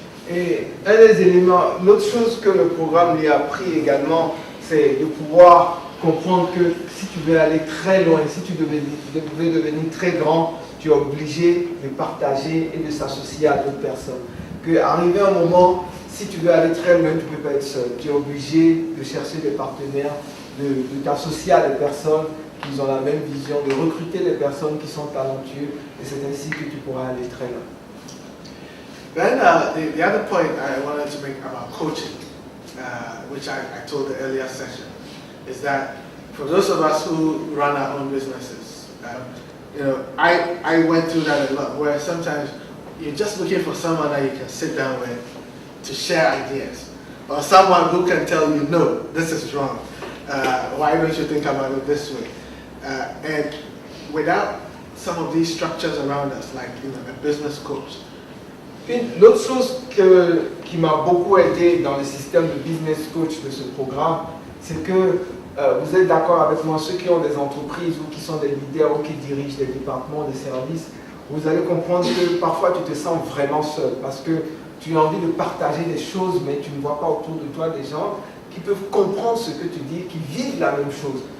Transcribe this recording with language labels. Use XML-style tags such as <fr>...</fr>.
<fr>Et un des éléments, l'autre chose que le programme lui a appris également, c'est de pouvoir comprendre que si tu veux aller très loin, si tu veux devenir très grand, tu es obligé de partager et de s'associer à d'autres personnes. Qu'arriver un moment, si tu veux aller très loin, tu ne peux pas être seul. Tu es obligé de chercher des partenaires, de t'associer à des personnes qui ont la même vision, de recruter des personnes qui sont talentueuses, et c'est ainsi que tu pourras aller très loin.</fr> <en>Then the other point I wanted to make about coaching, which I told the earlier session, is that for those of us who run our own businesses, I went through that a lot, where sometimes you're just looking for someone that you can sit down with to share ideas, or someone who can tell you, no, this is wrong. Why don't you think about it this way? And without some of these structures around us, like a business coach.</en> <fr>L'autre chose qui m'a beaucoup aidé dans le système de business coach de ce programme, c'est que vous êtes d'accord avec moi, ceux qui ont des entreprises ou qui sont des leaders ou qui dirigent des départements, des services, vous allez comprendre que parfois tu te sens vraiment seul parce que tu as envie de partager des choses, mais tu ne vois pas autour de toi des gens qui peuvent comprendre ce que tu dis, qui vivent la même chose.</fr>